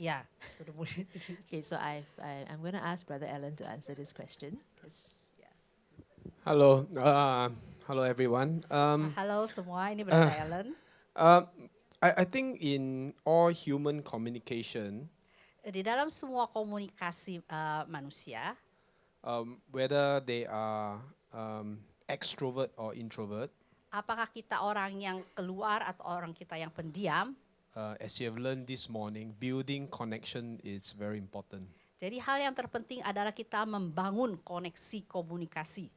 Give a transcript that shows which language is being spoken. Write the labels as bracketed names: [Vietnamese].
[English] yeah, to the moody teenagers. Okay, so I'm going to ask Brother Alan to answer this question. 'Cause, yeah. Hello, hello everyone. [Indonesian] Halo semua, ini Brother Alan. [English] I think in all human communication, [Indonesian] Di dalam semua komunikasi manusia, [English] whether they are extrovert or introvert, [Indonesian] apakah kita orang yang keluar atau orang kita yang pendiam, [English] as you have learned this morning, building connection is very important. [Indonesian] jadi hal yang terpenting adalah kita membangun koneksi komunikasi.